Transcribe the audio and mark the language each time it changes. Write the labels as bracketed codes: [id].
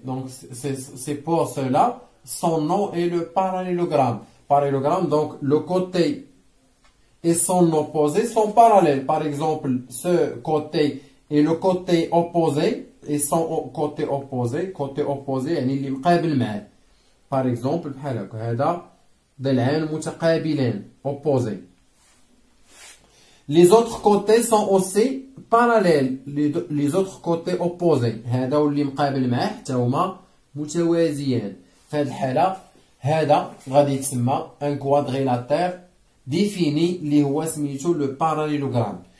[fr] Donc c'est pour cela son nom est le parallélogramme. Parallélogramme, donc le côté et son opposé sont parallèles. Par exemple, ce côté et le côté opposé et son côté opposé [ar] يعني اللي مقابل معاه. [fr] Par exemple, [ar] بحال هكا هذا ضلعان متقابلين opposés. [fr] Les autres côtés sont aussi parallèles. Les autres côtés opposés. [ar] هذا واللي مقابل معاه حتى هما متوازيان. في هذه الحالة هذا غادي يتسمى [fr] un quadrilatère défini [ar] اللي هو سميتو le parallélogramme.